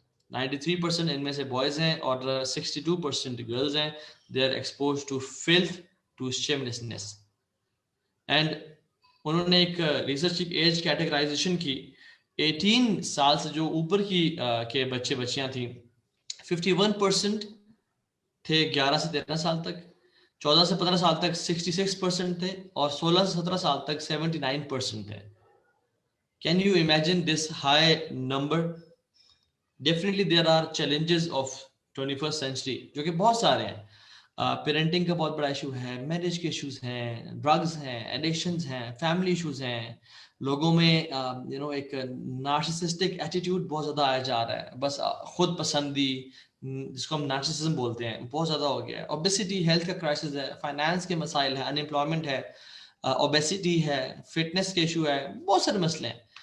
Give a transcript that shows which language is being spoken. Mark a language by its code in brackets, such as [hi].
[ur] 93% ان میں سے بوائز ہیں اور 62% گرلز ہیں. [en] they are exposed to filth, to shamelessness. [ur] and انہوں نے ایک ریسرچ کی ایج کیٹیگرائزیشن کی, 18 سال سے جو اوپر کی کے بچے بچیاں تھیں 51% تھے 11 سے 13 سال تک, 14 سے 15 سال تک 66% تھے, اور 16 سے 17 سال تک 79% تھے. [en] Can you imagine this high number? Definitely there are challenges of 21st century [ur] جو کہ بہت سارے ہیں. پیرنٹنگ کا بہت بڑا ایشو ہے, میرج کے ایشوز ہیں, ڈرگز ہیں, ایڈکشنز ہیں, فیملی ایشوز ہیں, لوگوں میں ایک نارسسسٹک ایٹیٹیوڈ بہت زیادہ آیا جا رہا ہے, بس خود پسندی جس کو ہم نارسسزم بولتے ہیں بہت زیادہ ہو گیا ہے. اوبیسٹی ہیلتھ کا کرائسس ہے, فائنانس کے مسائل ہیں, انمپلائمنٹ ہے, اوبیسٹی ہے, فٹنس کے ایشو ہے, بہت سارے مسئلے ہیں.